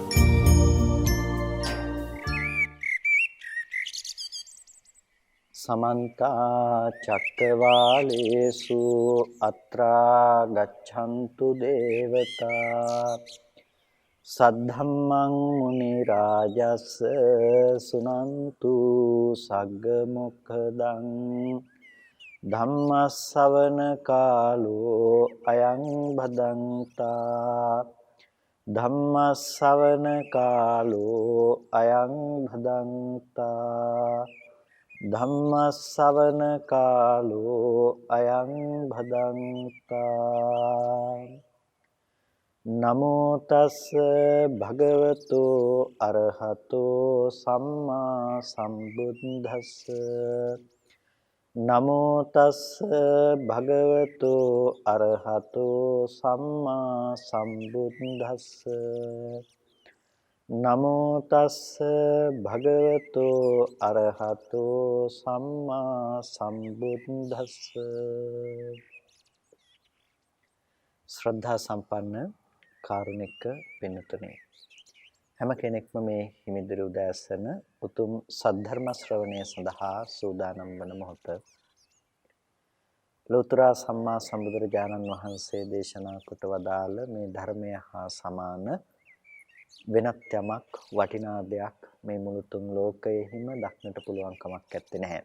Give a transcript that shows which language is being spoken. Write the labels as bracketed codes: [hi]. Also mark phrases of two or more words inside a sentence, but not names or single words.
[pi] समन्ता चक्रवालेषु अत्रा गच्छन्तु देवता सद्धम्मं मुनिराजस् सुनन्तु सग्गमुखदं धम्मස්සවන කාලෝ අයං භදන්තා ධම්මස්සවන කාලෝ අයං භදන්තා ධම්මස්සවන කාලෝ අයං භදන්තා නමෝ තස් භගවතු අරහතෝ සම්මා සම්බුද්දස්ස නමෝ තස් භගවතු අරහතෝ සම්මා සම්බුද්දස්ස නමෝ තස් භගවතු අරහතෝ සම්මා සම්බුද්දස්ස [si] ශ්‍රද්ධා සම්පන්න කාරුණික පින්තුනේ හැම කෙනෙක්ම මේ හිමිදිරි උදෑසන උතුම් සද්ධර්ම ශ්‍රවණය සඳහා සූදානම් වන මොහොත ලෝතර සම්මා සම්බුදුරජාණන් වහන්සේ දේශනා කොට වදාළ මේ ධර්මය හා සමාන වෙනත් යමක් වටිනා දෙයක් මේ මුළු තුන් ලෝකයෙහිම දක්නට පුළුවන් කමක් නැත්තේ නැහැ.